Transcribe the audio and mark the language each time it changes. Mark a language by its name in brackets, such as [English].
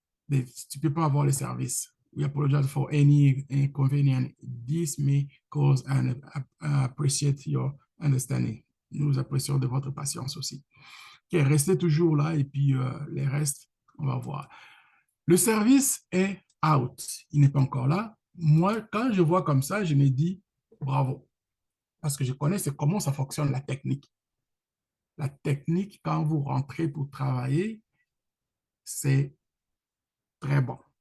[French] Tu ne peux pas avoir le service. [English] We apologize for any inconvenience. This may cause and appreciate your understanding. [French] Nous apprécions de votre patience aussi. Okay, restez toujours là et puis les restes, on va voir. Le service est out. Il n'est pas encore là. Moi, quand je vois comme ça, je me dis bravo. Parce que je connais comment ça fonctionne, la technique. La technique, quand vous rentrez pour travailler, c'est très bon.